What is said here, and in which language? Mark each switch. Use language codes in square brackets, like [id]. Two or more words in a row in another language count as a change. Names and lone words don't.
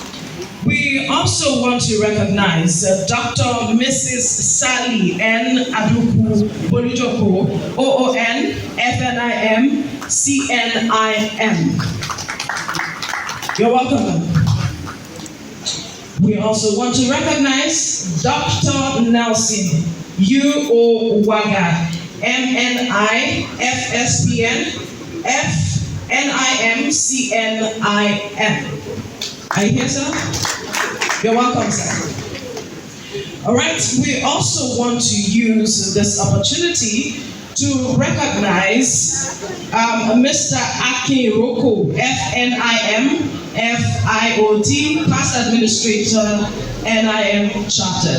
[en] We also want to recognize Dr. Mrs. Sally N. Aduku Bolujoko, OON, FNIM, CNIM. You're welcome. We also want to recognize Dr. Nelson U.O. Waga, MNI, FSPN, FNIM, CNIM. Are you here, sir? You're welcome, sir. All right, we also want to use this opportunity to recognize Mr. Akin Roko, FNIM, FIOT, past administrator, NIM chartered.